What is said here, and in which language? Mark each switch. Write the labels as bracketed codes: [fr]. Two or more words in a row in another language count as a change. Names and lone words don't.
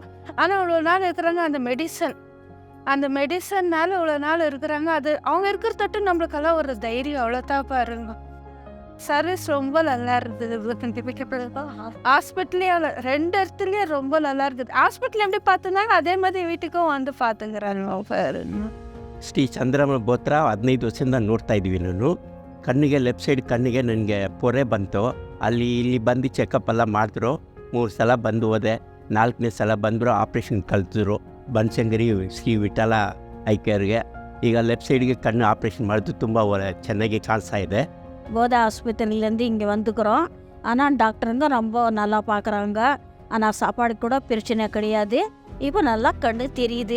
[ta] ஆனால் இவ்வளோ நாள் இருக்கிறாங்க அந்த மெடிசன்னால இவ்வளோ நாள் இருக்கிறாங்க. அது அவங்க இருக்கிற தட்டு நம்மளுக்கெல்லாம் ஒரு தைரியம், அவ்வளோதான் பாருங்க. சர்வீஸ் ரொம்ப நல்லா இருந்தது. ஹாஸ்பிட்டல்லையும் 2 இடத்துலையும் ரொம்ப நல்லா இருக்குது. ஹாஸ்பிட்டல் எப்படி பார்த்துனாங்க அதே மாதிரி வீட்டுக்கும் வந்து பார்த்துங்கிறாங்க. [kn] ಶ್ರೀ ಚಂದ್ರಮ್ಮ ಬೋತ್ರಾ 15 ವರ್ಷದಿಂದ ನೋಡ್ತಾ ಇದ್ದೀವಿ. ನಾನು ಕಣ್ಣಿಗೆ [en] left side [kn] ಕಣ್ಣಿಗೆ ನನಗೆ ಪೊರೆ ಬಂತು. ಇಲ್ಲಿ ಬಂದು ಚೆಕಪ್ ಎಲ್ಲ ಮಾಡಿದ್ರು. 3 ಸಲ ಬಂದು ಹೋದೆ. 4ನೇ ಸಲ ಬಂದರು, ಆಪ್ರೇಷನ್ ಕಲ್ತಿದ್ರು ಬನಶಂಕರಿ ಶ್ರೀ ವಿಠಲ ಐ ಕೇರ್ಗೆ. ಈಗ [en] left sideಗೆ [kn] ಕಣ್ಣು ಆಪ್ರೇಷನ್ ಮಾಡಿದ್ರು, ತುಂಬ ಚೆನ್ನಾಗಿ ಕಾಣಿಸ್ತಾ ಇದೆ. [ta] போதா ஹாஸ்பிட்டல்லேருந்து இங்கே வந்துக்கிறோம். ஆனால் டாக்டருங்க ரொம்ப நல்லா பார்க்குறாங்க. ஆனால் சாப்பாடு கூட பிரச்சனை கிடையாது. இப்போ நல்லா கண்ணு தெரியுது.